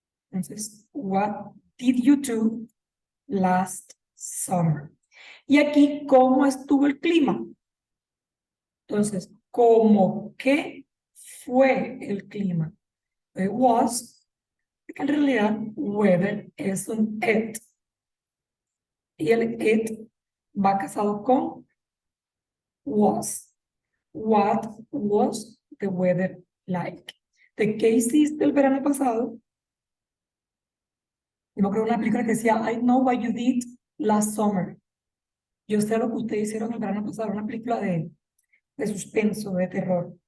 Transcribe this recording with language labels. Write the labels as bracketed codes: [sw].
[en] Entonces, what did you do last summer? [es] Y aquí, ¿cómo estuvo el clima? Entonces, ¿cómo qué fue el clima? [en] It was, [es] que en realidad weather es un it. Y el it va casado con was. [en] What was the weather like? [es] ¿De qué hiciste el verano pasado? Yo me acuerdo de una película que decía, [en] I know what you did last summer. [es] Yo sé lo que ustedes hicieron el verano pasado, una película de suspenso, de terror.